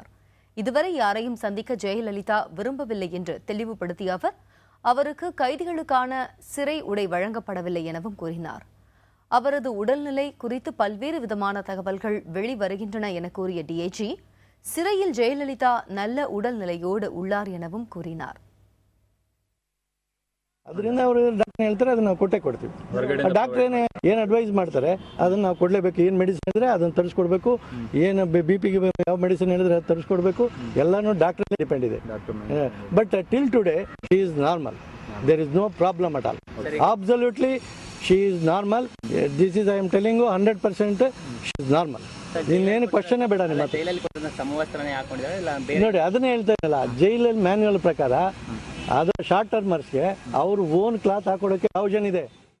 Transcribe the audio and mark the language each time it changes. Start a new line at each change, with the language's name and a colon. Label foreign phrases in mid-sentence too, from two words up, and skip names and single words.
Tamil: இதுவரை யாரையும் சந்திக்க ஜெயலலிதா விரும்பவில்லை என்று தெளிவுபடுத்திய அவர், அவருக்கு கைதிகளுக்கான சிறை உடை வழங்கப்படவில்லை எனவும் கூறினார். அவரது உடல்நிலை குறித்து பல்வேறு விதமான தகவல்கள் வெளிவருகின்றன என கூறிய டிஐஜி, சிறையில் ஜெயலலிதா நல்ல உடல்நிலையோடு உள்ளார் எனவும் கூறினார்.
Kannada: ಅದರಿಂದ ಅವರು ಡಾಕ್ಟರ್ ಹೇಳ್ತಾರೆ ಅದನ್ನ ನಾವು ಕೊಟ್ಟೆ ಕೊಡ್ತೀವಿ. ಡಾಕ್ಟರ್ ಏನು ಅಡ್ವೈಸ್ ಮಾಡ್ತಾರೆ ಅದನ್ನ ನಾವು ಕೊಡಲೇಬೇಕು. ಏನು ಮೆಡಿಸಿನ್ ಇದ್ರೆ ಅದನ್ನ ತರಿಸ್ಕೊಡ್ಬೇಕು. ಏನು ಬಿಪಿಗೆ ಯಾವ ಮೆಡಿಸಿನ್ ಹೇಳಿದ್ರೆ ಅದು ತರಿಸ್ಕೊಡ್ಬೇಕು. ಎಲ್ಲಾನು ಡಾಕ್ಟರ್ ಡಿಪೆಂಡ್ ಇದೆ.
English: But till today she is normal. There is no problem at all. Absolutely she is normal. This is I am telling you 100% she is normal.
Kannada: ಇನ್ನೇನು ಕ್ವಶನ್ ಬೇಡ. ನೋಡಿ ಅದನ್ನೇ ಹೇಳ್ತಾ ಇರಲ್ಲ, ಜೈಲಲ್ಲಿ ಮ್ಯಾನ್ಯುವಲ್ ಪ್ರಕಾರ ಅದು
English: short termersಗೆ
Kannada: ಅವ್ರು
English: own cloth
Kannada: ಹಾಕೊಡೋಕೆ ಆಪ್ಷನ್ ಇದೆ.